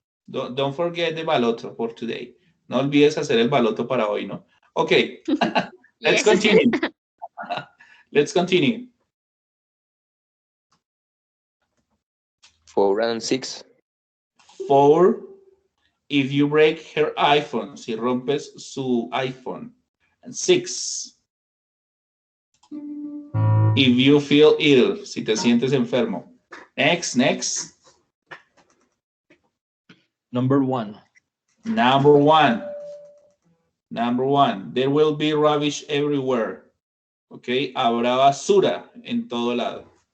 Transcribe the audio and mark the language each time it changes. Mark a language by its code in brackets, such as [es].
[en] Don't forget the baloto for today. [es] No olvides hacer el baloto para hoy, ¿no? [en] Okay. Let's continue. Let's continue. 4 and 6. 4. If you break her iPhone, [es] si rompes su iPhone. [en] And 6. If you feel ill, [es] si te sientes enfermo. [en] Next. Number 1. Number 1. There will be rubbish everywhere. [es] Okay, habrá basura en todo lado.